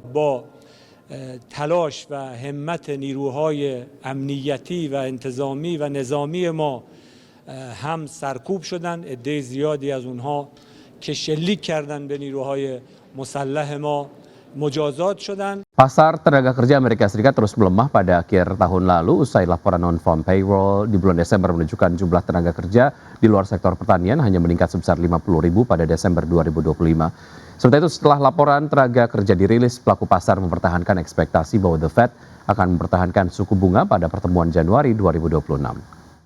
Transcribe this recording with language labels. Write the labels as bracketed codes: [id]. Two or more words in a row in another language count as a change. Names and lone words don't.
[fa] با تلاش و همت نیروهای امنیتی و انتظامی و نظامی ما هم سرکوب شدند، عده زیادی از اونها که شلیک کردند به نیروهای مسلح ما مجازات شدند. [id] Pasar tenaga kerja Amerika Serikat terus melemah pada akhir tahun lalu usai laporan [en] non-farm payroll [id] di bulan Desember menunjukkan jumlah tenaga kerja di luar sektor pertanian hanya meningkat sebesar 50.000 pada Desember 2025. Sementara itu setelah laporan tenaga kerja dirilis, pelaku pasar mempertahankan ekspektasi bahwa The Fed akan mempertahankan suku bunga pada pertemuan Januari 2026.